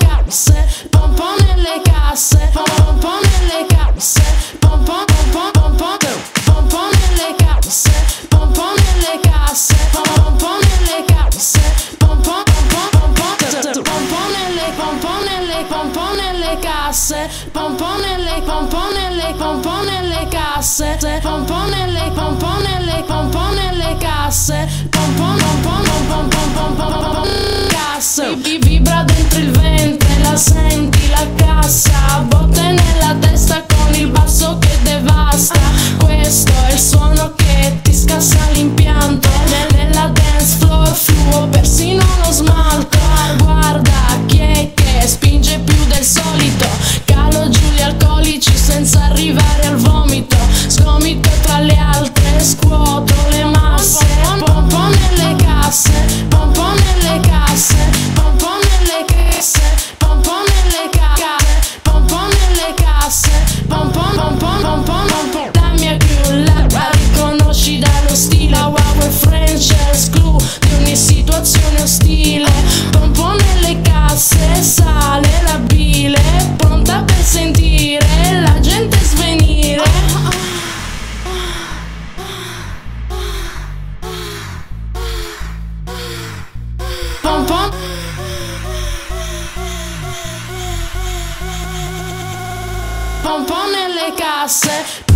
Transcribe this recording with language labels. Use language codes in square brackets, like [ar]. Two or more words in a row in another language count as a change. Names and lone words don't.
[it] casse, pom pom nelle casse, pom pom nelle casse, pom pom pom pom pom pom pom nelle casse, pom pom nelle casse, pom pom nelle casse, pom pom pom pom pom nelle pom pom nelle casse, pom pom nelle casse, pom pom nelle casse, pom pom casse. Vibra dentro il ventre, la senti la cassa, botte nella testa con il basso che devasta. Questo è il suono che ti scassa l'impianto. Nella dance floor fluo persino lo smalto. Guarda chi è che spinge più del solito, calo giù gli alcolici senza arrivare al vomito. Sgomito tra le altre, scuoto le masse, pom pom nelle casse, pom pom nelle casse, pom pom nelle casse, pom pom nelle casse, pom pom nelle casse, pom pom pom pom pom pom. La mia crew la riconosci dallo stile, wow e [en] French screw [it] di ogni situazione ostile. Pom pom nelle casse, sale la bile, pronta per sentire la gente svenire. Pom pom, pom pom nelle casse.